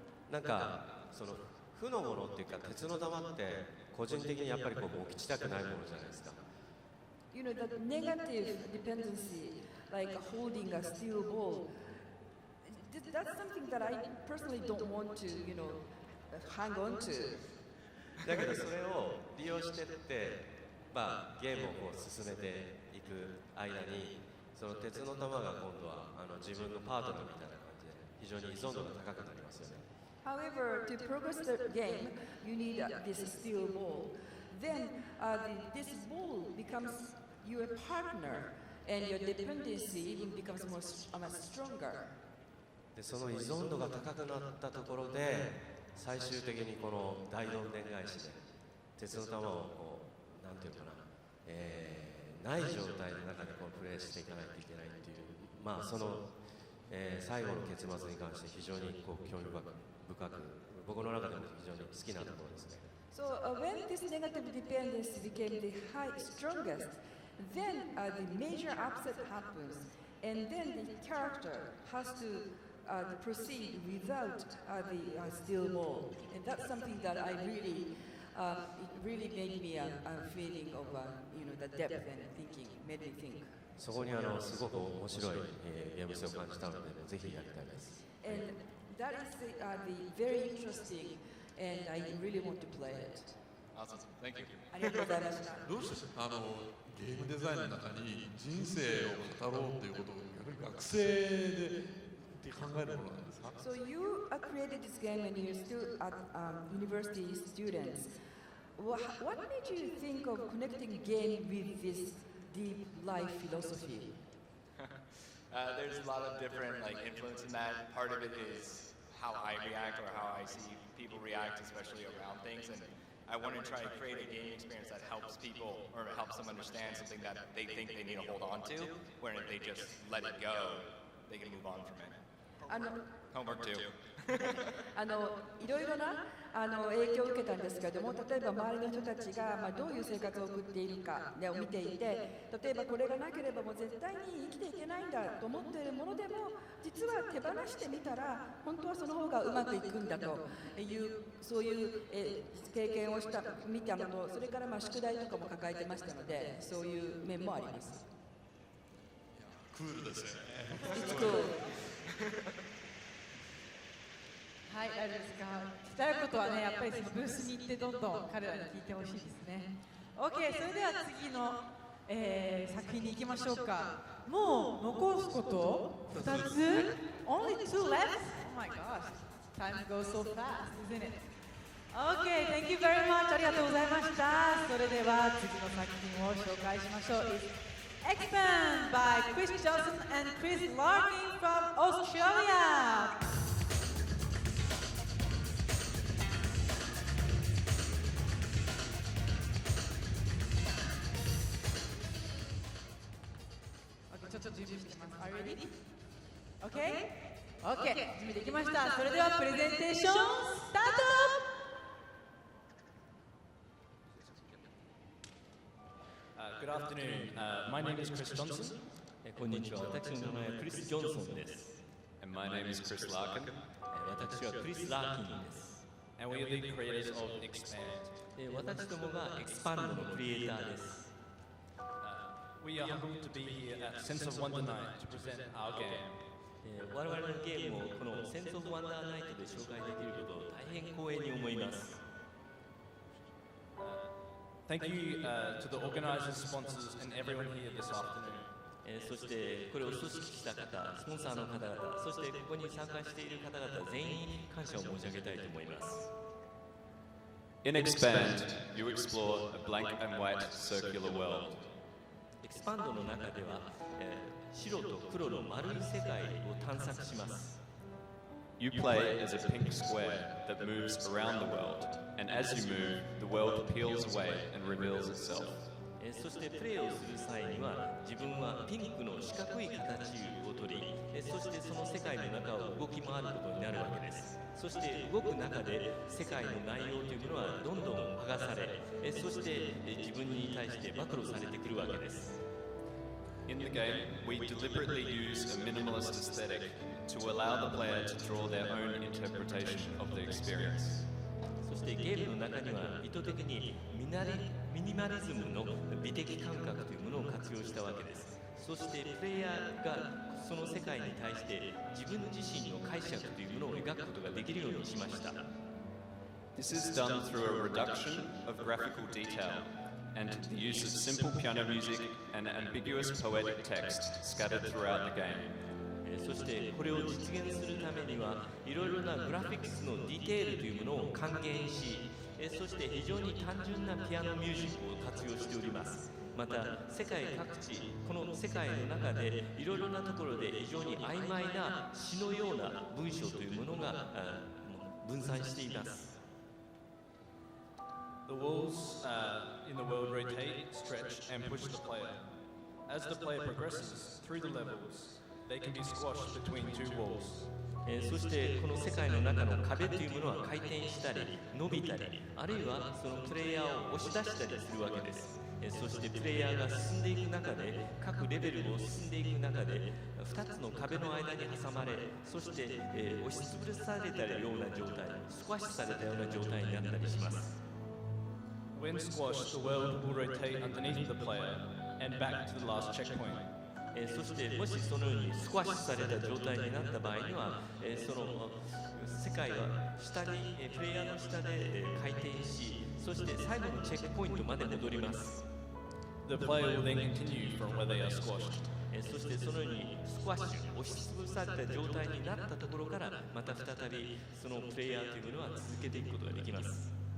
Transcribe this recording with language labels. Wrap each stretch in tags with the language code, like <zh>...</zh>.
<ja>なんかその負のものっていうか鉄の玉って個人的にやっぱりこう持ちたくないものじゃないですか。</ja> <en>You know, the negative dependency, like holding a steel ball, that's something that I personally don't want to, hang on to.</en> <ja>だけどそれを利用してって、ゲームをこう進めていく間にその鉄の玉が今度は自分のパートナーみたいな感じで非常に依存度が高くなりますよね。</ja> <en>However, to progress the game, you need this steel ball. Then this ball becomes your partner, and your dependency even becomes more stronger.</en> <ja>でその依存度が高くなったところで最終的にこの大どんでん返しで鉄の玉をこうなんていうかな、ない状態の中でこうプレイしていかないといけないっていうその、最後の結末に関して非常にこう興味深く僕の中でも非常に好きなところですね。</ja> <en>So when this negative dependency became the strongest, then the major upset happens, and then the character has to proceed without the steel ball, and that's something that I really it really made me a feeling of the depth and thinking, made me think.</en> <ja>そこにすごく面白い、ゲーム性を感じたので、ぜひやりたいです。</ja> <en>And that is very interesting, and I really want to play it. Awesome. Thank you.</en> <ja>ありがとうございました。どうしてゲームデザインの中に人生を語ろうということを学生で考えるものなんですか</ja> <en>So you created this game and you're still at university students. What made you think of connecting game with this deep life philosophy? There's a lot of different influence in that. Part of it is how I react or how I see people react, especially around things. And I want to try to create a game experience that helps people or helps them understand something that they think they need to hold on to, where if they just let it go, they can move on from it. Homework too.</en> <ja>いろいろな影響を受けたんですけれども、例えば周りの人たちがどういう生活を送っているかを見ていて、例えばこれがなければもう絶対に生きていけないんだと思っているものでも、実は手放してみたら本当はその方がうまくいくんだというそういう経験を見たのと、それから宿題とかも抱えてましたので、そういう面もあります。クールですね。</ja> <en>It's cool.</en> <ja>はい、大丈夫ですか。伝えることはね、やっぱりそのブースに行ってどんどん彼らに聞いてほしいですね。 OK、それでは次の、作品に行きましょうか。もう残すこと2つ</ja> <en>Only 2 left? Oh my gosh, time goes so fast, isn't it? OK, thank you very much.</en> <ja>ありがとうございました。それでは次の作品を紹介しましょう。</ja> <en>Expand by Chris Johnson and Chris Larkin from Australia.</en> <ja>Okay, ちょっと準備してます。</ja> <en>Are you ready? Okay?</en> <ja>Okay, 準備できました。それではプレゼンテーションスタート。</ja> <en>Good afternoon. My name is Chris Johnson.</en> <ja>こんにちは。私の名前はクリス・ジョンソンです。</ja> <en>And my name is Chris Larkin.</en> <ja>私はクリス・ラーキンです。</ja> <en>And we are the creators of Expand.</en> <ja>私どもがエクスパンドのクリエイターです。</ja> <en>We are humbled to be here at Sense of Wonder Night to present our game.</en> <ja>我々のゲームをこのセンス・オブ・ワンダーナイトで紹介できることを大変光栄に思います。</ja> <en>Thank you to the organizers, sponsors, and everyone here this afternoon.</en> <ja>そしてこれを組織した方、スポンサーの方々、そしてここに参加している方々全員に感謝を申し上げたいと思います。</ja> <en>In Expand, you explore a blank and white circular world.</en> <ja>エクスパンドの中では、白と黒の丸い世界を探索します。</ja> <en>You play as a pink square that moves around the world, and as you move, the world peels away and reveals itself.</en> <ja>そしてプレーをする際には自分はピンクの四角い形をとり、そしてその世界の中を動き回ることになるわけです。そして動く中で世界の内容というものはどんどん剥がされ、そして自分に対して暴露されてくるわけです。</ja> <en>In the game, we deliberately use a minimalist aesthetic to allow the player to draw their own interpretation of the experience.</en> <ja>そしてゲームの中には意図的にミニマリズムの美的感覚というものを活用したわけです。そしてプレイヤーがその世界に対して自分自身の解釈というものを描くことができるようにしました。</ja> <en>This is done through a reduction of graphical detail and the use of simple piano music and ambiguous poetic text scattered throughout the game.</en> <ja>そしてこれを実現するためにはいろいろなグラフィックスのディテールというものを還元し、そして非常に単純なピアノミュージックを活用しております。また世界各地、この世界の中でいろいろなところで非常に曖昧な詩のような文章というものが分散しています。</ja> <en>The walls in the world rotate, stretch, and push the player. As the player progresses through the levels, they can be squashed between two walls.</en> <ja>そしてこの世界の中の壁というものは回転したり伸びたり、あるいはそのプレイヤーを押し出したりするわけです。そしてプレイヤーが進んでいく中で、各レベルを進んでいく中で2つの壁の間に挟まれ、そして押しつぶされたような状態、スクワッシュされたような状態になったりします。</ja> <en>When squashed, the world will rotate underneath the player and back to the last checkpoint.</en> <ja>そしてもしそのようにスクワッシュされた状態になった場合には、その世界は下にプレイヤーの下で回転し、そして最後のチェックポイントまで戻ります。</ja> <en>The player will then continue from where they are squashed.</en> <ja>そしてそのようにスクワッシュ、押しつぶされた状態になったところからまた再びそのプレイヤーというものは続けていくことができます。</ja>